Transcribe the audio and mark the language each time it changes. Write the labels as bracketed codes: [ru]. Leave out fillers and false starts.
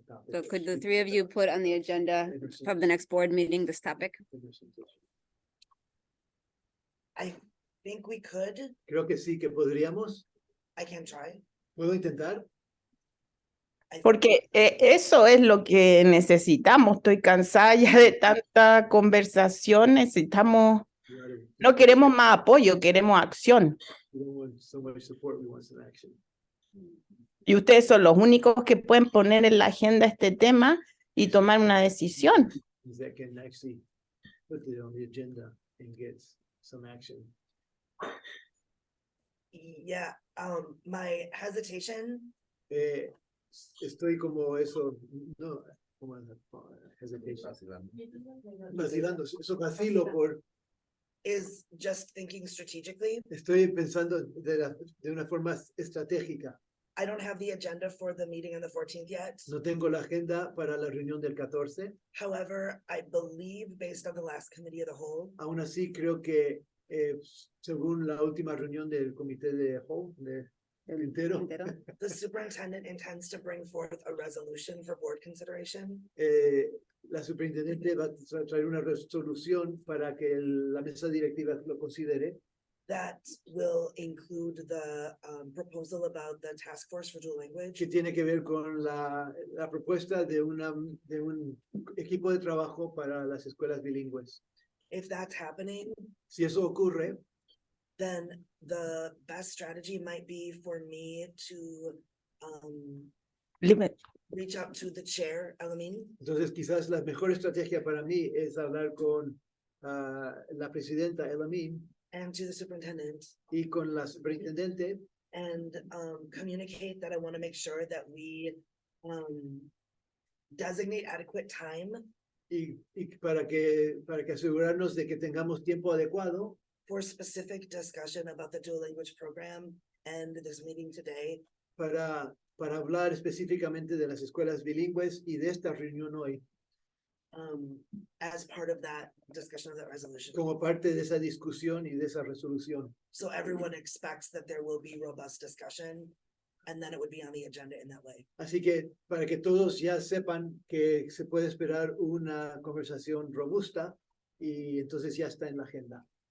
[en] So could the three of you put on the agenda from the next board meeting this topic? I think we could. [es] Creo que sí que podríamos. [en] I can try. [es] ¿Puedo intentar? Porque eso es lo que necesitamos. Estoy cansada ya de tanta conversación. Necesitamos, no queremos más apoyo, queremos acción. [en] We don't want so much support, we want some action. [es] Y ustedes son los únicos que pueden poner en la agenda este tema y tomar una decisión. [en] That can actually put it on the agenda and get some action. Yeah, my hesitation [es] Estoy como eso, no, como hesitation. Vacilando, eso vacilo por. [en] is just thinking strategically. [es] Estoy pensando de una forma estratégica. [en] I don't have the agenda for the meeting on the 14th yet. [es] No tengo la agenda para la reunión del 14. [en] However, I believe based on the last committee of the whole, [es] Aún así, creo que según la última reunión del comité de whole, entero, [en] the superintendent intends to bring forth a resolution for board consideration. [es] La superintendente va a traer una resolución para que la mesa directiva lo considere. [en] That will include the proposal about the task force for dual language. [es] Que tiene que ver con la propuesta de un equipo de trabajo para las escuelas bilingües. [en] If that's happening, [es] si eso ocurre, [en] then the best strategy might be for me to reach out to the chair, Elamin. [es] Entonces quizás la mejor estrategia para mí es hablar con la presidenta Elamin [en] and to the superintendent [es] y con la superintendente [en] and communicate that I want to make sure that we designate adequate time [es] y para que asegurarnos de que tengamos tiempo adecuado [en] for specific discussion about the dual language program and this meeting today. [es] Para hablar específicamente de las escuelas bilingües y de esta reunión hoy. [en] As part of that discussion of that resolution. [es] Como parte de esa discusión y de esa resolución. [en] So everyone expects that there will be robust discussion and then it would be on the agenda in that way. [es] Así que para que todos ya sepan que se puede esperar una conversación robusta y entonces ya está en la agenda.